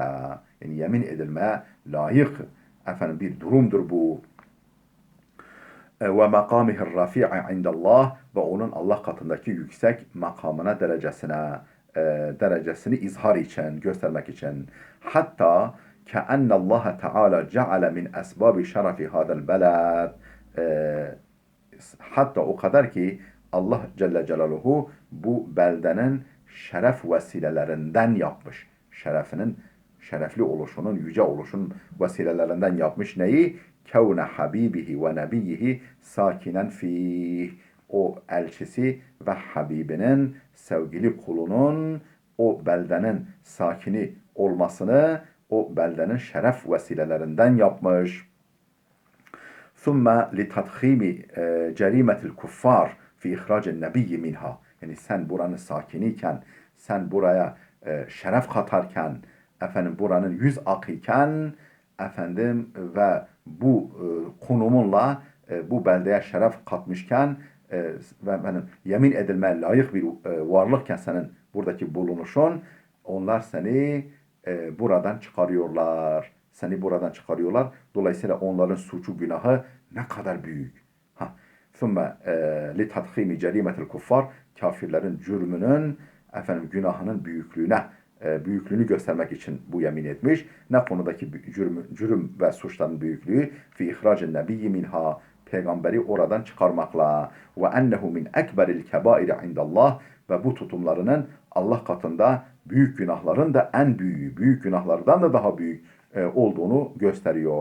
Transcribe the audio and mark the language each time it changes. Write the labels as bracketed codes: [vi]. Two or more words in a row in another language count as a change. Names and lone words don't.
[tr] Yani yemin edilmeye layık efendim bir durumdur bu. [ar] ومقامه الرفيع عند الله, [tr] ve onun Allah katındaki yüksek makamına, derecesini izhar için, göstermek için. [ar] Hatta كأن الله تعالى جعل من أسباب شرف هذا البلد. [tr] Hatta o kadar ki Allah Celle Celaluhu bu beldenin şeref vesilelerinden yapmış. Şerefli oluşunun, yüce oluşunun vesilelerinden yapmış neyi? [ar] كون حبيبه ونبيه ساكنا فيه. [tr] O elçisi ve Habibinin, sevgili kulunun o beldenin sakini olmasını o beldenin şeref vesilelerinden yapmış. [ar] ثُمَّ لِتَدْخِيمِ جَرِيمَةِ الْكُفَّارِ فِي اِخْرَاجِ النَّبِيِّ مِنْهَا. [tr] Yani sen buranın sakiniyken, sen buraya şeref katarken, efendim buranın yüz akıyken, efendim ve bu konumunla bu beldeye şeref katmışken ve efendim yemin edilmeye layık bir varlıkken senin buradaki bulunuşun, onlar seni buradan çıkarıyorlar. Seni buradan çıkarıyorlar. Dolayısıyla onların suçu, günahı Ne kadar büyük. Ha. [ar] ثُمَّ لِتَدْخِيمِ جَرِيمَةِ الْكُفَّارِ [tr] Kafirlerin cürmünün, günahının büyüklüğünü göstermek için bu yemin etmiş. Ne konudaki cürüm ve suçların büyüklüğü? [ar] في إخراج النبي منها [tr] peygamberi oradan çıkarmakla [ar] وأنه من أكبر الكبائر عند الله [tr] ve bu tutumlarının Allah katında büyük günahların da en büyüğü, büyük günahlardan da daha büyük olduğunu gösteriyor.